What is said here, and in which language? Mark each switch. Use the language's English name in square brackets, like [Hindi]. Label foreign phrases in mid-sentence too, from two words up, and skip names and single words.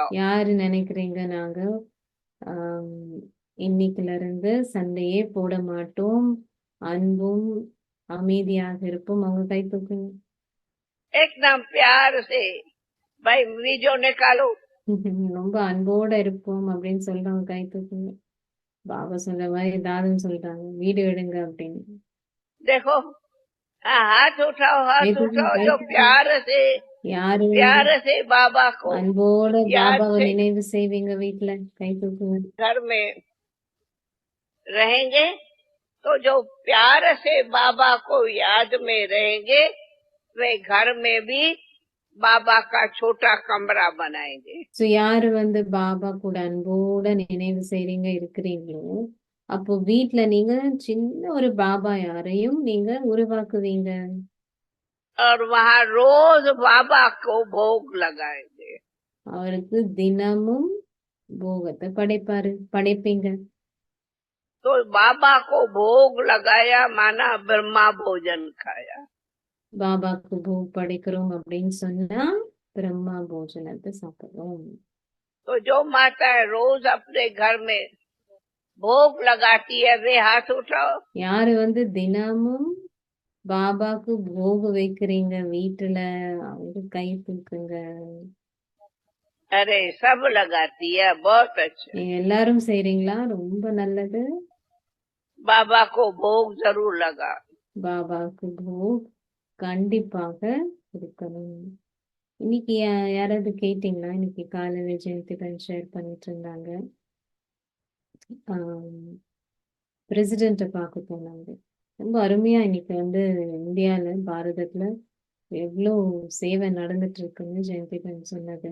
[Tamil] யாரு நினைக்கிறீங்க நாங்க இன்னைக்குல இருந்து சண்டையே போட மாட்டோம், அன்பும் அமைதியாக இருப்போம், அவங்க கை தூக்குங்க. [Hindi] एकदम प्यार से भाई वीडियो निकालो। [Tamil] ரொம்ப அன்போட இருப்போம் அப்படின்னு சொல்றவங்க கை தூக்குங்க. பாபா சொல்ற மாதிரி தாதுன்னு சொல்றாங்க, வீடியோ எடுங்க அப்படின்னு. [Hindi] देखो, हाथ उठाओ, हाथ उठाओ, जो प्यार से बाबा को, [Tamil] அன்போட பாபாவை நினைவு செய்வீங்க வீட்டுல, கை தூக்குங்க. [Hindi] घर में रहेंगे तो जो प्यार से बाबा को याद में रहेंगे, वे घर में भी बाबा का छोटा कमरा बनाएंगे. [Tamil] சோ யாரு பாபா கூட அன்போட நினைவு செய்றீங்க இருக்கிறீங்களோ, அப்போ வீட்டுல நீங்க சின்ன ஒரு பாபா யாரையும் நீங்க உருவாக்குவீங்க. [Hindi] और वहाँ रोज बाबा को भोग लगाएंगे. [Tamil] அவருக்கு தினமும் போகத்தை படைப்பீங்க. [Hindi] तो बाबा को भोग लगाया माना ब्रह्मा भोजन खाया. [Tamil] பாபாக்கு போக் படைக்கிறோம் அப்படின்னு சொன்னா பிரம்மா போஜனத்தை சாப்பிடுறோம். [Hindi] तो जो माता रोज अपने घर में भोग लगाती है वे हाथ उठाओ। [Tamil] யாரு வந்து தினமும் பாபாக்கு போக வைக்கிறீங்க வீட்டுல, அவங்க கை தூக்குங்க. [Hindi] अरे सब लगाती है, बहुत अच्छा। [Tamil] நீங்க எல்லாரும் செய்றீங்களா? ரொம்ப நல்லது. [Hindi] बाबा को भोग जरूर लगा। [Tamil] பாபாக்கு போக் கண்டிப்பாக கொடுக்கணும். இன்னைக்கு யாராவது கேட்டீங்களா? இன்னைக்கு காலையில ஜெயந்திபன் ஷேர் பண்ணிட்டு இருந்தாங்க. பிரசிடென்ட்டை பார்க்க போனாங்க. ரொம்ப அருமையா இன்னைக்கு வந்து இந்தியால பாரதத்துல எவ்வளோ சேவை நடந்துட்டு இருக்குன்னு ஜெயந்திபன் சொன்னது.